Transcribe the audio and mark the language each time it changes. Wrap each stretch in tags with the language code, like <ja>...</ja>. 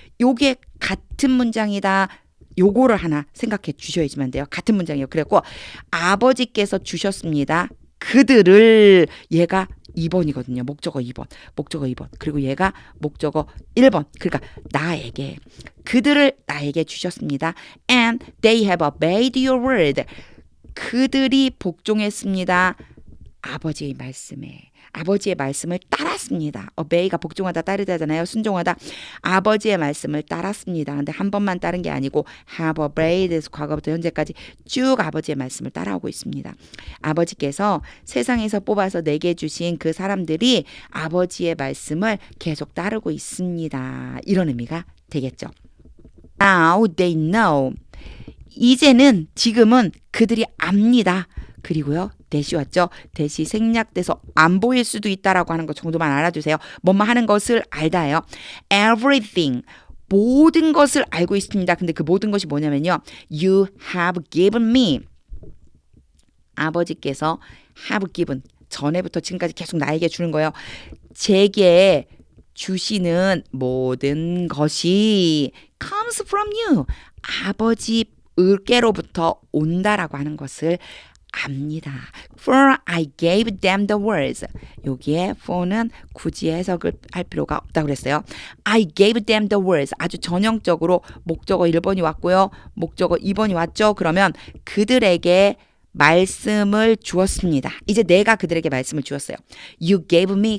<ko>요게 같은 문장이다. 요거를 하나 생각해 주셔야지만 돼요. 같은 문장이에요. 그래갖고 아버지께서 주셨습니다. 그들을 얘가 2번이거든요. 목적어 2번. 그리고 얘가 목적어 1번. 그러니까 나에게. 그들을 나에게 주셨습니다.</ko> <en>And they have obeyed your word.</en> <ko>그들이 복종했습니다. 아버지의 말씀에. 아버지의 말씀을 따랐습니다. obey가 복종하다 따르다잖아요. 순종하다. 아버지의 말씀을 따랐습니다. 근데 한 번만 따른 게 아니고 have obeyed에서 과거부터 현재까지 쭉 아버지의 말씀을 따라오고 있습니다. 아버지께서 세상에서 뽑아서 내게 주신 그 사람들이 아버지의 말씀을 계속 따르고 있습니다. 이런 의미가 되겠죠.</ko> <en>Now they know.</en> <ko>이제는 지금은 그들이 압니다. 그리고요. 대시 왔죠. 대시 생략돼서 안 보일 수도 있다라고 하는 것 정도만 알아두세요. 뭐뭐 하는 것을 알다예요.</ko> <en>Everything.</en> <ko>모든 것을 알고 있습니다. 근데 그 모든 것이 뭐냐면요.</ko> <en>You have given me.</en> <ko>아버지께서 have given. 전에부터 지금까지 계속 나에게 주는 거예요. 제게 주시는 모든 것이</ko> <en>comes from you.</en> <ko>아버지 을께로부터 온다라고 하는 것을 압니다.</ko> <en>For I gave them the words.</en> <ko>여기에 for는 굳이 해석을 할 필요가 없다고 그랬어요.</ko> <en>I gave them the words.</en> <ko>아주 전형적으로 목적어 1번이 왔고요. 목적어 2번이 왔죠. 그러면 그들에게 말씀을 주었습니다. 이제 내가 그들에게 말씀을 주었어요.</ko> <en>You gave me.</en>